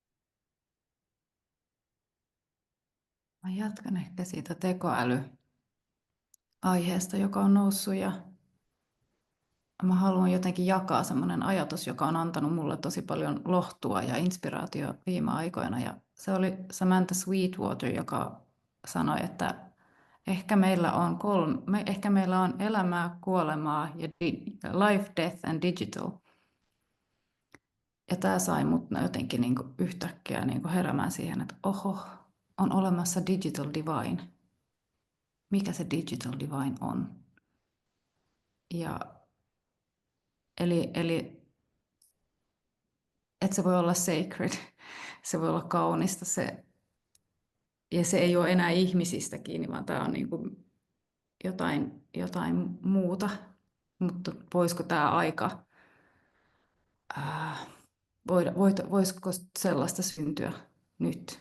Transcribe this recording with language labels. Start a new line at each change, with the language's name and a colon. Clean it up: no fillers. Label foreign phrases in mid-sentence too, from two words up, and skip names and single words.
Finnish: Mä jatkan ehkä siitä tekoälyaiheesta, joka on noussut, ja mä haluan jotenkin jakaa semmoinen ajatus, joka on antanut mulle tosi paljon lohtua ja inspiraatio viime aikoina. Ja se oli Samantha Sweetwater, joka sanoi, että ehkä meillä on elämää, kuolemaa ja
English: life, death and digital.
Finnish: Ja tämä sai mut jotenkin niinku yhtäkkiä niinku heräämään siihen, että oho, on olemassa
English: digital divine.
Finnish: Mikä se
English: digital divine
Finnish: on? Eli että se voi olla sacred, se voi olla kaunista, ja se ei ole enää ihmisistä kiinni, vaan tämä on niinku jotain muuta, mutta voisiko tämä aika, voisiko sellaista syntyä nyt?